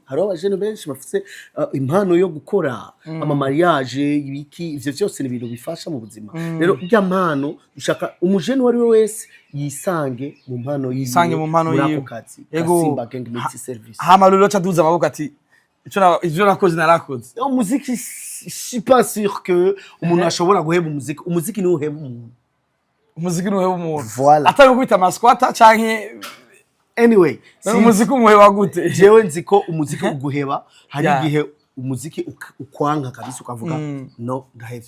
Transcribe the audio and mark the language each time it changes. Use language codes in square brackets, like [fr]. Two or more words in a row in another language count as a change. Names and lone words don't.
[rn] Hari abajene benshi bafite impano yo gukora ama mariage ibiki, ivyo byose ni ibintu bifasha mu buzima. Rero irya mpano ushaka umujene wari we wese yisange mu mpano yiwe kazi. Simba Gang Multi Service. Hama LOLILO caduza amaboko ati ivyo nakoze narakoze. Umuziki [fr] je suis pas sûr que [rn] umuntu ashobora guheba umuziki ni uheba umuntu. Umuziki ni uheba umuntu. Voilà. Atari kwita masquata canke anyway, umuziki umuheba gute? Jewe nzi ko umuziki uguheba hari igihe umuziki ukwanka kabisa ukavuga no ndahevye.